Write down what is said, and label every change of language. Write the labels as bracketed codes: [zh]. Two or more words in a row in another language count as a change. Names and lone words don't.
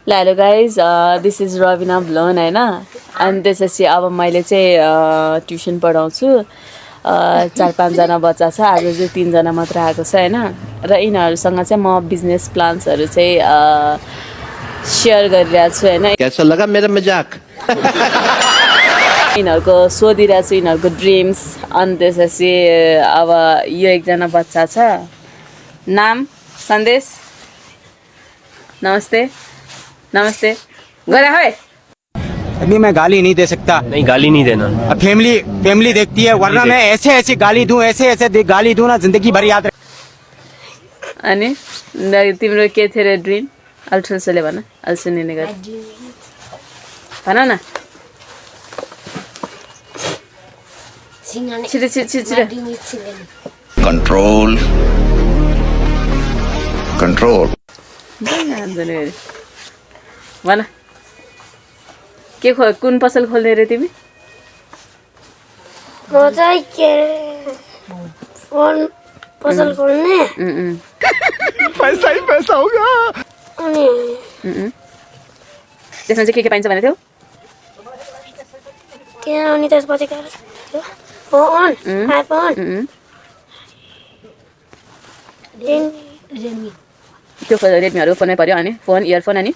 [en] Hello guys this is [ne] रविना ब्लोन होइन अनि त्यसपछि अब मैले चाहिँ ट्युसन पढाउँछु 4-5जना बच्चा छ आज चाहिँ 3जना मात्र आएको छ होइन र यिनीहरूसँग चाहिँ म बिजनेस प्लान्सहरू चाहिँ सेयर गरिरहेको छु होइन [hi] कैसा लगा मेरा मजाक [ne] यिनीहरूको सोधिरहेको छु यिनीहरूको ड्रिम्स अनि त्यसपछि अब यो एकजना बच्चा छ नाम सन्देश नमस्ते नमस्ते गरा है [hi] अभी मैं गाली नहीं दे सकता। नहीं गाली नहीं देना। अब फैमिली देखती है वरना मैं ऐसे गाली दूं ऐसे गाली दूं ना जिंदगी भर याद रहे। [ne] अनि तिम्रो के थियो रे ड्रिम अल्ट्रासोले भन अल्सुनिने गर भन न छिटो छिटो [en] control control [ne] भन के कुन पसल खोल्ने रे तिमी म चाहिँ के फोन पसल खोल्ने [hi] पैसा ही पैसा होगा [ne] अनि त्यसमा चाहिँ के पाइन्छ भने थियो के अनि त्यसपछि के फोन आइफोन रेडमी त्यो रेडमीहरू फोनमै पर्यो अनि फोन इयरफोन अनि